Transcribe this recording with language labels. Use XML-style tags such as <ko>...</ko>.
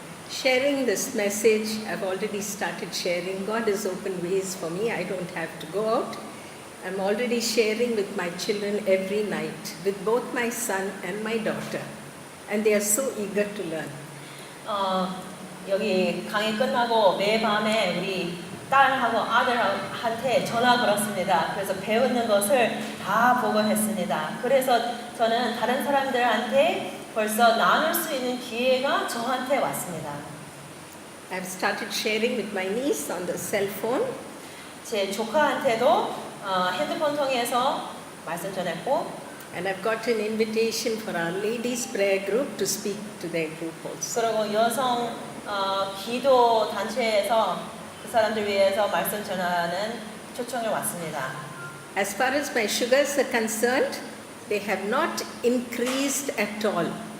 <en>Sharing this message, I've already started sharing. God has opened ways for me. I don't have to go out. I'm already sharing with my children every night, with both my son and my daughter. And they are so eager to learn.</en> <ko>여기 강의 끝나고 매 밤에 우리 딸하고 아들한테 전화 걸었습니다. 그래서 배우는 것을 다 보고했습니다. 그래서 저는 다른 사람들한테 벌써 나눌 수 있는 기회가 저한테 왔습니다.</ko> <en>I've started sharing with my niece on the cell phone.</en> <ko>제 조카한테도 핸드폰 통해서 말씀 전했고,</ko> <en>And I've got an invitation for our ladies' prayer group to speak to their group also.</en> <ko>그리고 여성 기도 단체에서 그 사람들 위해서 말씀 전하는 초청을 왔습니다.</ko> <en>As far as my sugars are concerned, they have not increased at all.</en>